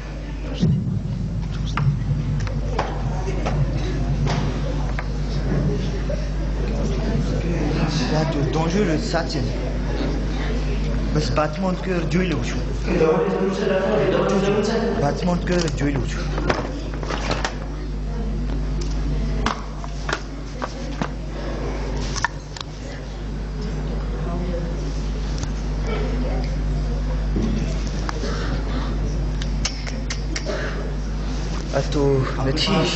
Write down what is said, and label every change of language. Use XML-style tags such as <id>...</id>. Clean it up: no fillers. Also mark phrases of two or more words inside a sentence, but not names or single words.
<fr>Là, dangereux, ça tient.</fr> <gu>બસ</gu> <fr>battement de cœur</fr> <gu>જોઈ લઉં છું.</gu> <fr>battement de cœur</fr> <gu>જોઈ લઉં છું. આ તો નથી.</gu>